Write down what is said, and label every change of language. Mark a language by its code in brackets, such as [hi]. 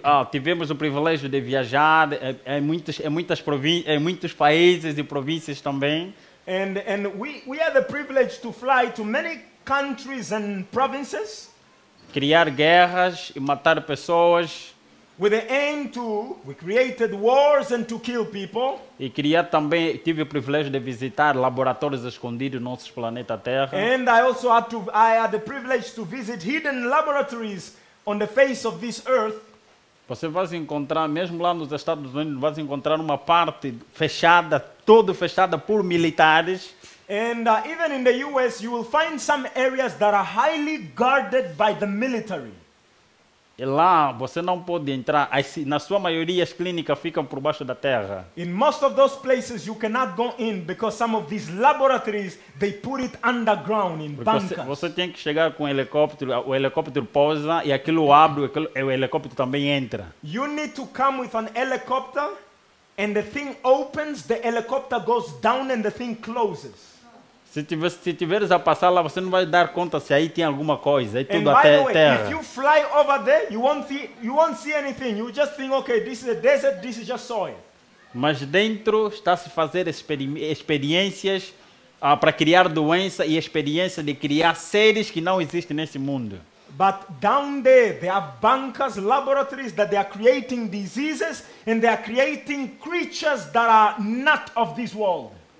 [pt] Tivemos o privilégio de viajar em muitos países e províncias também. [en] And we had the privilege to fly to many countries and provinces. [pt] Criar guerras e matar pessoas. [en] With the aim we created wars and to kill people. [pt] E tive o privilégio de visitar laboratórios escondidos no nosso planeta Terra. [en] And I had the privilege to visit hidden laboratories on the face of this earth. [pt] Você vai encontrar, mesmo lá nos Estados Unidos, vai encontrar uma parte fechada, toda fechada por militares. [en] And even in the US, you will find some areas that are highly guarded by the military. [pt] E lá você não pode entrar. Na sua maioria as clínicas ficam por baixo da terra. [en] In most of those places you cannot go in because some of these laboratories they put it underground in bunkers. [pt] Você tem que chegar com o helicóptero pousa e aquilo abre, o helicóptero também entra. [en] You need to come with an helicopter and the thing opens, the helicopter goes down and the thing closes. [pt] Se tiveres a passar lá, você não vai dar conta se aí tem alguma coisa. É tudo [en] And by the way, [pt] terra. [en] if you fly over there, you won't see anything. You just think, okay, this is a desert, this is just soil. [pt] Mas dentro está-se fazer experiências para criar doença e experiência de criar seres que não existem nesse mundo. [en] But down there, they have bunkers, laboratories that they are creating diseases and they are creating creatures that are not of this world.